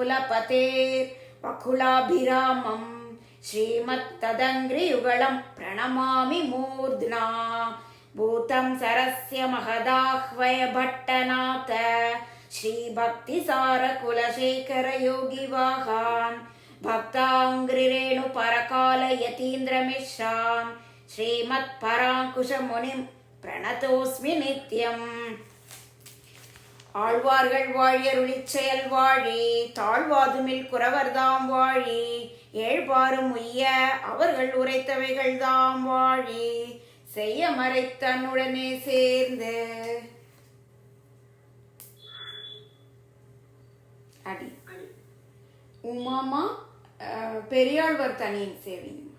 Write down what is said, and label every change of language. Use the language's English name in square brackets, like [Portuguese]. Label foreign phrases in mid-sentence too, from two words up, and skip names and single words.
[Sanskrit] कुलपतेर्वकुलाभिरामं श्रीमत्तदङ्घ्रियुगलं प्रणमामि मूर्ध्ना भूतं सरस्य महदाह्वय भट्टनाथ श्रीभक्तिसारकुलशेखरयोगिवाहान् भक्ताङ्घ्रिरेणुपरकालयतीन्द्रमिश्रान् श्रीमत्पराङ्कुशमुनिं प्रणतोऽस्मि नित्यम् ஆழ்வார்கள் [Tamil] வாழியருளிச் செயல் வாழி தாழ்வாதுமில் குறவர்தாம் வாழி ஏழ்பாரும் உய்ய அவர்கள் உரைத்தவைகள் தாம் வாழி செய்ய மறைத்தன்னுடனே சேர்ந்து அடி உமாமா பெரியாழ்வார் தனியின் சேவை